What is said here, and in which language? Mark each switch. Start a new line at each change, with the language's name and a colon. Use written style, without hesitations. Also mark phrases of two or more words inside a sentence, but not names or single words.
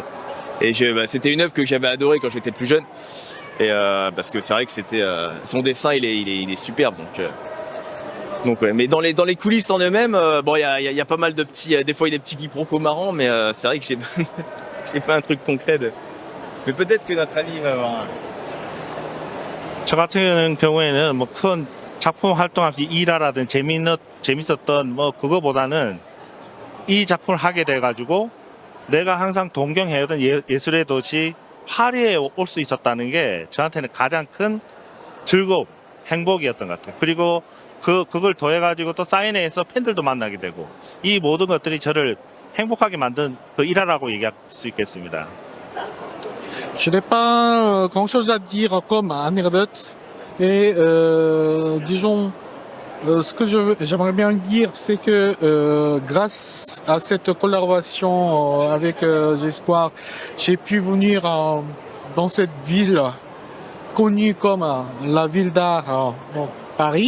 French: Et c'était une œuvre que j'avais adorée quand j'étais plus jeune. Et parce que c'est vrai que son dessin, il est superbe. Donc ouais. Mais dans les coulisses en eux-mêmes, il y a pas mal de petits, des fois il y a des petits quiproquos marrants, mais c'est vrai que j'ai pas un truc concret mais peut-être que notre ami va avoir un.
Korean: 저 같은 경우에는 뭐 큰 작품 활동하면서 일화라든 재밌었던 뭐 그거보다는 이 작품을 하게 돼가지고 내가 항상 동경해오던 예술의 도시 파리에 올 수 있었다는 게 저한테는 가장 큰 즐거움, 행복이었던 것 같아요. 그리고 그걸 더해가지고 또 사인회에서 팬들도 만나게 되고 이 모든 것들이 저를 행복하게 만든 그 일화라고 얘기할 수 있겠습니다.
French: Je n'ai pas grand-chose à dire comme anecdote. Et disons, ce que j'aimerais bien dire, c'est que grâce à cette collaboration avec J'Espoir, j'ai pu venir dans cette ville connue comme la ville d'art, donc Paris.